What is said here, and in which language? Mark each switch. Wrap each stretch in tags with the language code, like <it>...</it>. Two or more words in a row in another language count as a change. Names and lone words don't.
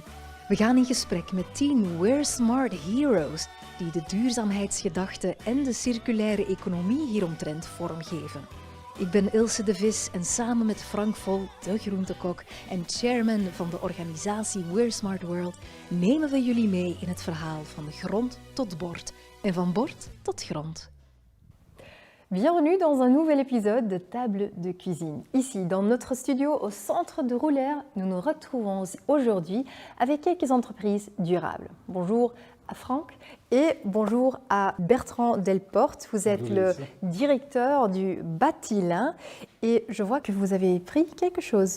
<nl>We gaan in gesprek met 10 We're Smart Heroes die de duurzaamheidsgedachte en de circulaire economie hieromtrent vormgeven. Ik ben Ilse de Vis en samen met Frank Vol, de groentekok en chairman van de organisatie We're Smart World, nemen we jullie mee in het verhaal van grond tot bord en van bord tot grond.</nl> <fr>Bienvenue dans un nouvel épisode de Table de Cuisine. Ici, dans notre studio au centre de Roulers, nous nous retrouvons aujourd'hui avec quelques entreprises durables. Bonjour à Franck et bonjour à Bertrand Delporte. Vous êtes le directeur du Batilin et je vois que vous avez pris quelque chose.</fr>